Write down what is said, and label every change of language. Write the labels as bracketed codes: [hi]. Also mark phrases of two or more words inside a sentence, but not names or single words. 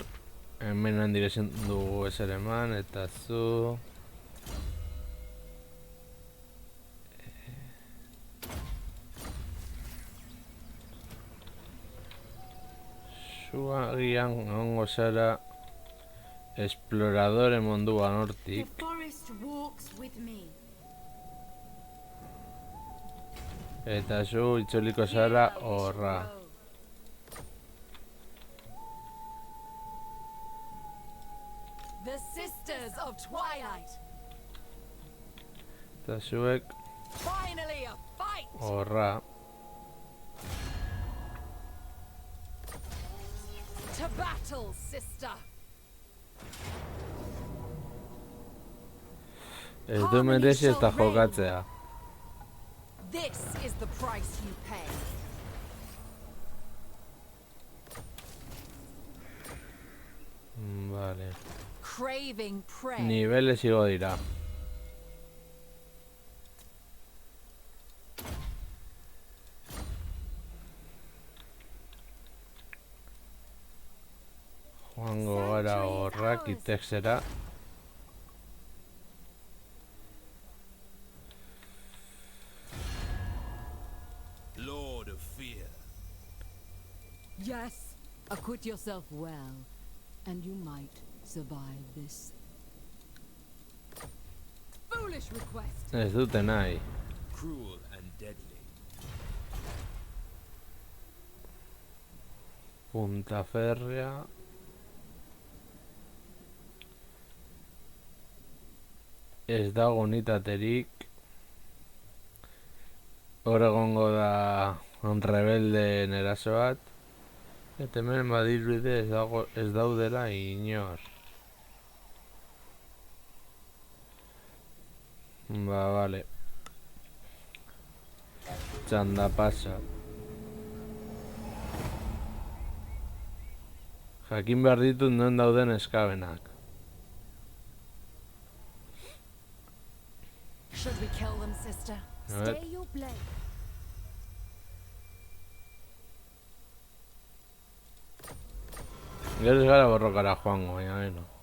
[eu] Hemen handik ezin dugu ezer eman, eta zu... Zu agian egongo zara esploradore munduan [en] The [eu] hortik. [en] forest walks with me. [eu] Eta zu itzuliko zara horra. [en] The Sisters of Twilight. [eu] Eta zuek [en] Finally a fight. [eu] horra. [en] To battle, sister. [eu] Ez du merezi ez da jokatzea. [en] This is the price you pay. [eu] Vale. [en] Craving prey. [eu] Niveles igo dira. Joango gara horrak itexera. [en] Lord of Fear. Yes, acquit yourself well, and you might survive this. Foolish request. [eu] Ez dute nahi. [en] Cruel and deadly. [es] Punta férrea. [eu] Ez dago unitaterik. Hor egongo da rebeldeen eraso bat. Eta hemen badirudi ez daudela inor. Ba, vale. Txanda pasa. Jakin behar ditut non dauden eskabenak. [en] Should we kill them, sister? [es] A ver. [en] Stay your blade. [eu] Gero ez gara borrokara joango, baina beno.